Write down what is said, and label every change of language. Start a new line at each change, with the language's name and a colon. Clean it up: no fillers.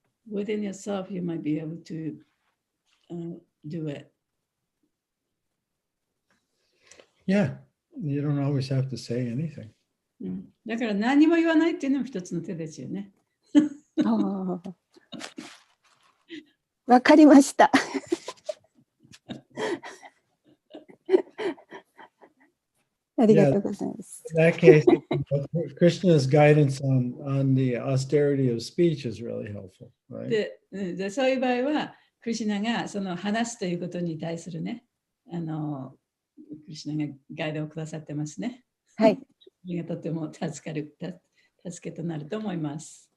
English: Within yourself, you might be able to do it. Yeah, you don't always have to say anything.
Japanese: だから何も言わないっていうのも一つの手ですよね。わかりました。ありがとうございます。
English: In that case, Krishna's guidance on the austerity of speech is really helpful, right?
Japanese: でそういう場合は、クリシュナが話すということに対するね、クリシュナがガイドをくださってますね。はい。それがとても助けとなると思います。